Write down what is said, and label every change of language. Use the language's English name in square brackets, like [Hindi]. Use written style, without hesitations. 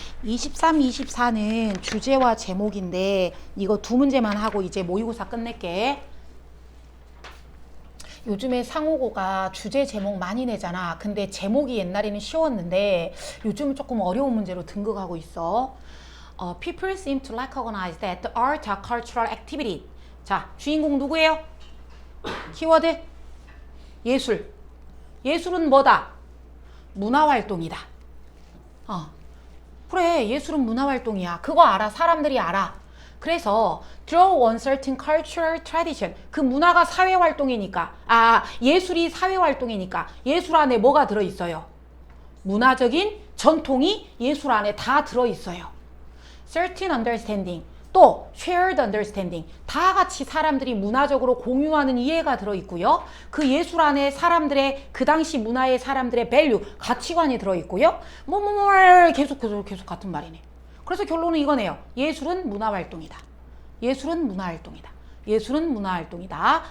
[Korean] 23, 24는 주제와 제목인데 이거 두 문제만 하고 이제 모의고사 끝낼게. 요즘에 상호고가 주제 제목 많이 내잖아. 근데 제목이 옛날에는 쉬웠는데 요즘은 조금 어려운 문제로 등극하고 있어. [English] People seem to recognize that the art are cultural activity. [Korean] 자, 주인공 누구예요? 키워드 예술. 예술은 뭐다? 문화활동이다. 그래, 예술은 문화활동이야. 그거 알아. 사람들이 알아. 그래서 [English] draw on certain cultural tradition. [Korean] 그 문화가 사회활동이니까 예술이 사회활동이니까 예술 안에 뭐가 들어있어요? 문화적인 전통이 예술 안에 다 들어있어요. [English] certain understanding. [Korean] 또 [English] shared understanding. [Korean] 다 같이 사람들이 문화적으로 공유하는 이해가 들어있고요. 그 예술 안에 사람들의 그 당시 문화의 사람들의 value, 가치관이 들어있고요. 계속 같은 말이네. 그래서 결론은 이거네요. 예술은 문화활동이다. 예술은 문화활동이다. 예술은 문화활동이다.